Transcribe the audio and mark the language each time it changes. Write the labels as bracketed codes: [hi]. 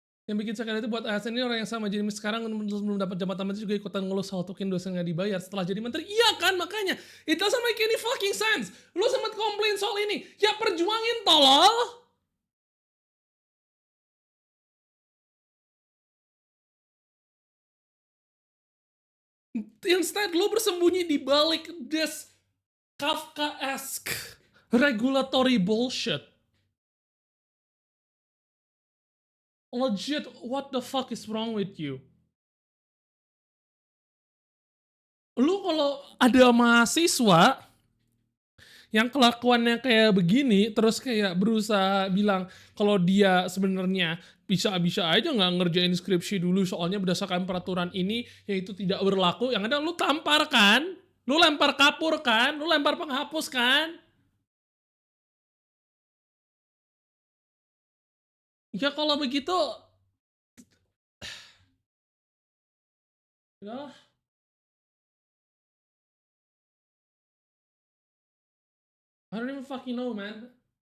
[id] Yang bikin sakit itu buat ASN ini orang yang sama jadi sekarang belum dapat jabatan menteri juga ikutan ngeluh soal tukin dosen nggak dibayar setelah jadi menteri. Iya kan, makanya [en] it doesn't make any fucking sense. [id] Lu sempat komplain soal ini, ya perjuangin tolol. [en] Instead, [id] lo bersembunyi di balik [en] this Kafkaesque regulatory bullshit. Legit, what the fuck is wrong with you? [id] Lu kalau ada mahasiswa yang kelakuannya kayak begini, terus kayak berusaha bilang kalau dia sebenarnya bisa-bisa aja nggak ngerjain skripsi dulu soalnya berdasarkan peraturan ini yaitu tidak berlaku, yang ada lu tampar kan, lu lempar kapur kan, lu lempar penghapus kan. Ya kalau begitu, ya, [en] I don't even fucking know, man.